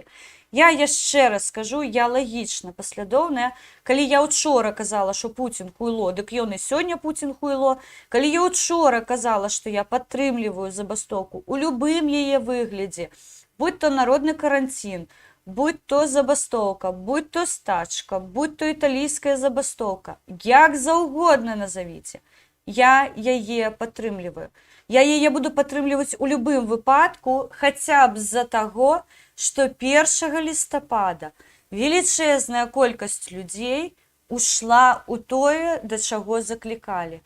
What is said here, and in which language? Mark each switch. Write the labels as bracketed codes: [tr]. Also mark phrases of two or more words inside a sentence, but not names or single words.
[be] Я яшчэ раз скажу, я лагічна паслядоўная. Калі я учора казала, што Пуцін хуйло, дык ён і сёння Пуцін хуйло. Калі я учора казала, што я падтрымліваю забастоўку у любым яе выглядзе, будь то народны каранцін, будь то забастоўка, будь то стачка, будь то італійская забастоўка, як заўгодна назавіце, я яе падтрымліваю. Я яе буду падтрымліваць у любым выпадку, хаця б з-за таго, што 1 лістапада велічэзная колькасць людзей ушла ў тое, да чаго заклікалі.